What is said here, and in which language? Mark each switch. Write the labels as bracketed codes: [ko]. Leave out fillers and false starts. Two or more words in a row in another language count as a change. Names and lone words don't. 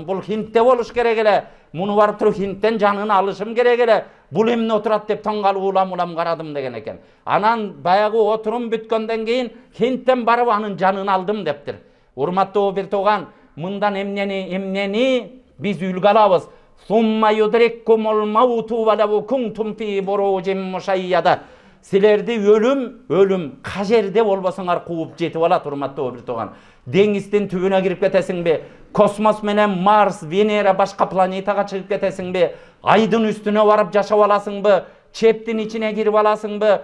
[ky] Бул Хиндте болуш керек эле. Муну барып туруп Хиндтен жанын алышым керек эле. Бул эмне отурат деп таң калып улам карадым деген экен. Анан баягы отурум бүткөндөн кийин Хиндтен барып анын жанын алдым дептир. Урматтуу бир тууган, мындан эмнени биз үлгү алабыз? [ar] ثم يدرككم الموت ولو كنتم في بروج مشيدة. [ky] Силерди ölüm кажерде болбосоңар кууп жетип алат, урматтуу бир тууган. Деңиздин түбүнө кирип кетесиңби? Космос менен Марс, Венера башка планетага чыгып кетесиңби? Айдын үстүнө барып жашап аласыңбы? Чептин ичине кирип аласыңбы?